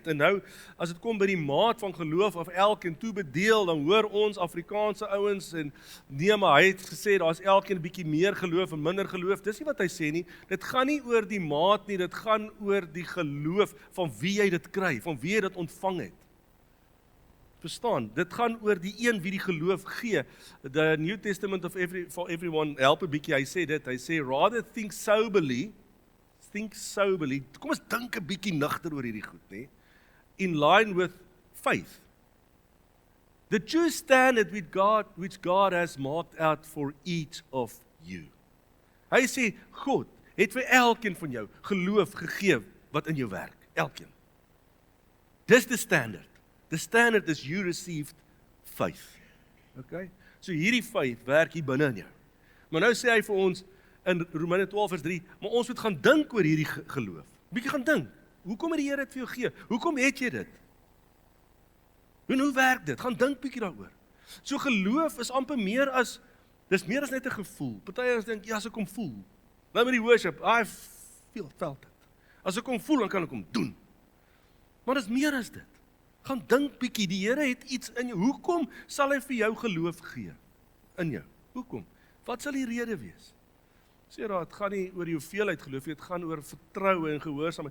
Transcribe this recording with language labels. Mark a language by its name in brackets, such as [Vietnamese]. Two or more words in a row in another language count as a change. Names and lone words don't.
[Afrikaans] En nou as dit kom by die maat van geloof of elkeen toebedeel, dan hoor ons Afrikaanse ouens en nee, maar hy het gesê daar's elkeen 'n bietjie meer geloof en minder geloof. Dis nie wat hy sê nie. Dit gaan nie oor die maat nie, dit gaan oor die geloof van wie jy dit kry, van wie jy dit ontvang het. Verstaan, dit gaan oor die een wie die geloof gee. The New Testament for everyone help 'n bietjie. Hy sê dit, hy sê [English] rather think soberly. [Afrikaans] Kom ons dink 'n bietjie nugter oor hierdie goed, nê? [English] In line with faith. The true standard which God has marked out for each of you. [Afrikaans] Hy sê God het vir elkeen van jou geloof gegee wat in jou werk, elkeen. Dis die standard. [English] The standard is you received faith. Okay? [Afrikaans] So hierdie faith werk hier binne in jou. Maar nou sê hy vir ons in Romeine 12 vers 3, maar ons moet gaan dink oor hierdie geloof. Bietjie gaan dink. Hoekom het die Here dit vir jou gegee? Hoekom het jy dit? En hoe werk dit? Gaan dink bietjie daaroor. So geloof is amper meer as dis meer as net 'n gevoel. Party ons dink ja, as ek hom voel. Nou met die worship, [English] I felt it. [Afrikaans] As ek hom voel, dan kan ek hom doen. Maar dit is meer as dit. Gaan dink bietjie, die Here het iets in jou. Hoekom sal hy vir jou geloof gee? In jou. Hoekom? Wat sal die rede wees? Sê daar, het gaan nie oor die hoeveelheid geloof, dit gaan oor vertroue en gehoorsaamheid.